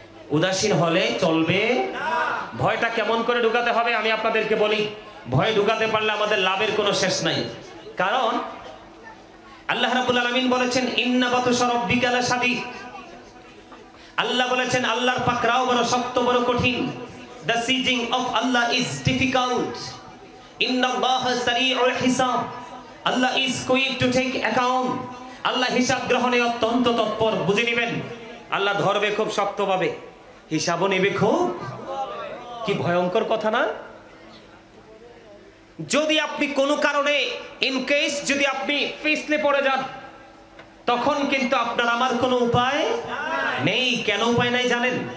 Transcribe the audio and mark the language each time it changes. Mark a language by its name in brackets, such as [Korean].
[Bangla] উদাসীন হলে চলবে। ভয়টা কেমন করে ঢুকাতে হবে আমি আপনাদেরকে বলি। ভয় ঢুকাতে পারলে আমাদের লাভের কোনো শেষ নাই। কারণ আল্লাহ রাব্বুল আলামিন বলেছেন [Arabic] ইন্না বাতুশা রাব্বিকা লাশাদীদ। [Bangla] আল্লাহ বলেছেন আল্লাহর পাকড়াও বড় শক্ত, বড় কঠিন। [English] The sieging of Allah is difficult. [Arabic] Inna Allaha sari'ul hisab. [English] Allah is quick to take account. [Bangla] আল্লাহ হিসাব গ্রহণে অত্যন্ত তৎপর। বুঝে নেবেন, আল্লাহ ধরবে খুব শক্তভাবে, হিসাবও নেবে খুব। কি ভয়ঙ্কর কথা না? যদি আপনি কোনো কারণে ইন কেস যদি আপনি পিছলে পড়ে যান, তখন কিন্তু আপনার আমার কোনো উপায় নেই। কেন উপায় নাই জানেন?